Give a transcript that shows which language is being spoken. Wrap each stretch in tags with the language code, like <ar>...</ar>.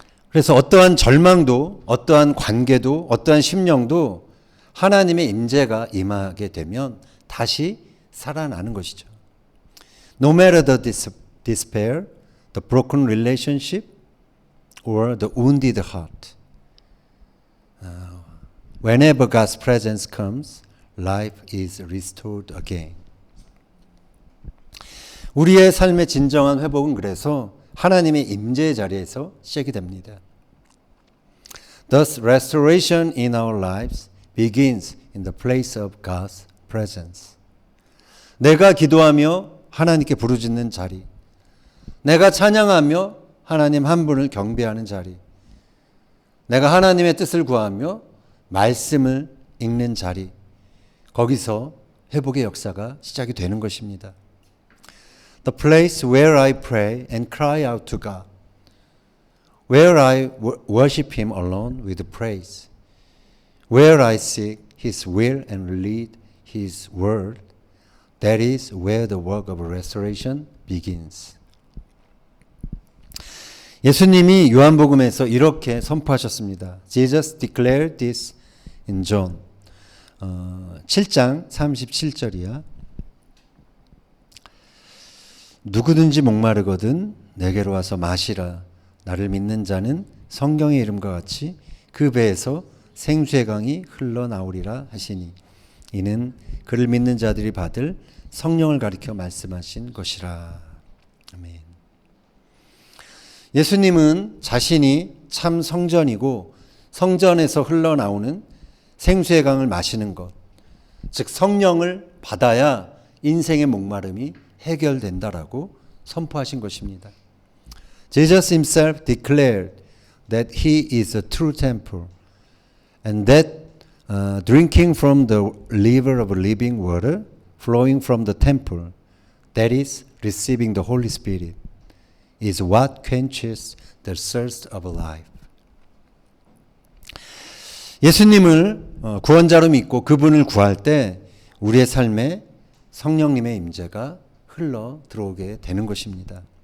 <ko>그래서 어떠한 절망도, 어떠한 관계도, 어떠한 심령도 하나님의 임재가 임하게 되면 다시 살아나는 것이죠.</ko> <en>No matter the despair, the broken relationship, or the wounded heart, whenever God's presence comes, life is restored again.</en> <ko>우리의 삶의 진정한 회복은 그래서 하나님의 임재의 자리에서 시작이 됩니다.</ko> <en>Thus, restoration in our lives begins in the place of God's presence.</en> <ko>내가 기도하며 하나님께 부르짖는 자리, 내가 찬양하며 하나님 한 분을 경배하는 자리, 내가 하나님의 뜻을 구하며 말씀을 읽는 자리, 거기서 회복의 역사가 시작이 되는 것입니다.</ko> <en>The place where I pray and cry out to God, where I worship Him alone with praise, where I seek His will and read His word, that is where the work of restoration begins.</en> <ko>예수님이 요한복음에서 이렇게 선포하셨습니다.</ko> <en>Jesus declared this in John</en> <ko>7장 37절이야. 누구든지 목마르거든 내게로 와서 마시라. 나를 믿는 자는 성경의 이름과 같이 그 배에서 생수의 강이 흘러나오리라 하시니 이는 그를 믿는 자들이 받을 성령을 가리켜 말씀하신 것이라. 아멘. 예수님은 자신이 참 성전이고 성전에서 흘러나오는 생수의 강을 마시는 것, 즉 성령을 받아야 인생의 목마름이 해결된다라고 선포하신 것입니다.</ko> <en>Jesus himself declared that he is a true temple and that drinking from the river of living water flowing from the temple, that is, receiving the Holy Spirit, is what quenches the thirst of life.</en> <ko>예수님을 구원자로 믿고 그분을 구할 때 우리의 삶에 성령님의 임재가 흘러 들어오게 되는 것입니다.</ko>